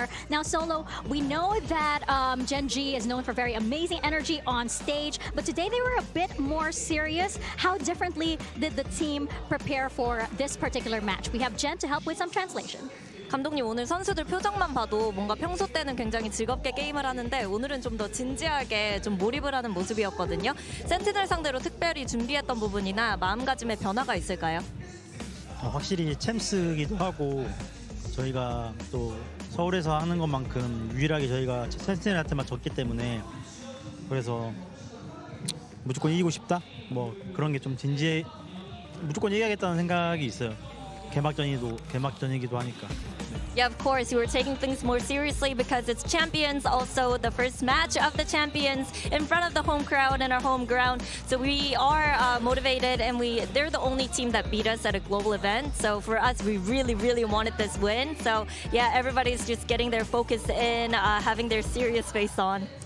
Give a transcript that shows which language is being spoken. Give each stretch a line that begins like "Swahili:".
English: Now, Solo, we know that Gen.G is known for very amazing energy on stage, but today they were a bit more serious. How differently did the team prepare for this particular match? We have Jen to help with some translation.
Korean: 감독님, 오늘 선수들 표정만 봐도 뭔가 평소 때는 굉장히 즐겁게 게임을 하는데 오늘은 좀 더 진지하게 좀 몰입을 하는 모습이었거든요. 센티넬 상대로 특별히 준비했던 부분이나 마음가짐의 변화가 있을까요? 확실히 챔스기도 하고 저희가 또 서울에서 하는 것만큼 유일하게 저희가 센티넬한테만 졌기 때문에 그래서 무조건 이기고 싶다? 뭐 그런 게 좀 진지해 무조건 이겨야겠다는 생각이 있어요. 개막전이기도 하니까.
English: Yeah, of course, we were taking things more seriously because it's Champions, also the first match of the Champions in front of the home crowd and our home ground. So we are motivated, and they're the only team that beat us at a global event. So for us, we really, really wanted this win. So yeah, everybody's just getting their focus in, having their serious face on.